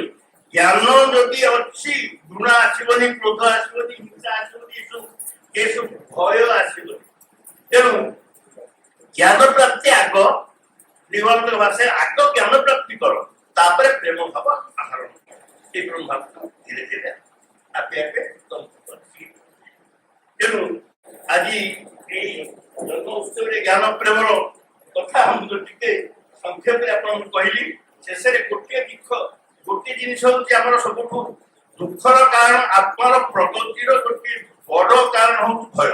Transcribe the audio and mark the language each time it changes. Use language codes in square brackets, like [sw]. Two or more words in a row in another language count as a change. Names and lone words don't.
[or] ଜ୍ଞାନ ଯଦି ଅଛି, ଘୃଣା ଆସିବନି, କ୍ରୋଧ ଆସିବନି, ହିଂସା ଆସିବନି, ଏସବୁ ଭୟ ଆସିବନି। ତେଣୁ ଜ୍ଞାନ ପ୍ରାପ୍ତି ଆଗ, ନିଗମାନନ୍ଦ ଭାଷାରେ ଆଗ ଜ୍ଞାନ ପ୍ରାପ୍ତି କର, ତାପରେ ପ୍ରେମ ଭାବ ଆହରଣ କର। ଏଇ ପ୍ରେମ ଭାବ ଧୀରେ ଧୀରେ ଆପେ ଆପେ ତେଣୁ ଆଜି ଏଇ ଜନ୍ମ ଉତ୍ସବରେ ଜ୍ଞାନ ପ୍ରେମର କଥା ମୁଁ ଟିକେ ସଂକ୍ଷେପରେ ଆପଣଙ୍କୁ କହିଲି। ଶେଷରେ ଗୋଟିଏ ଜିନିଷ ହଉଛି ଆମର ସବୁଠୁ ଦୁଃଖର କାରଣ, ଆତ୍ମାର ପ୍ରଗତିର ଗୋଟିଏ ବଡ କାରଣ ହଉଛି ଭୟ।